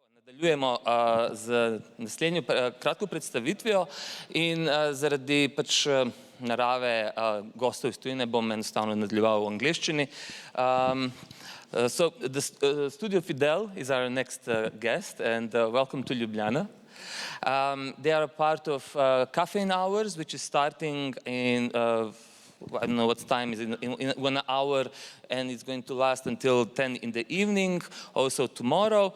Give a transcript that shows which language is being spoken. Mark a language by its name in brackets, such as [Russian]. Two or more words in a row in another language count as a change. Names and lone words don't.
[Slovenian] Nadaljujemo z naslednjo kratko predstavitvijo in zaradi pač narave gostov iz tujine bom enostavno nadaljeval v angleščini. [English] So the studio Fidèle is our next guest, and welcome to Ljubljana. They are a part of Caffeine Hours, which is starting in I don't know what time is in 1 hour, and it's going to last until 10 in the evening, also tomorrow.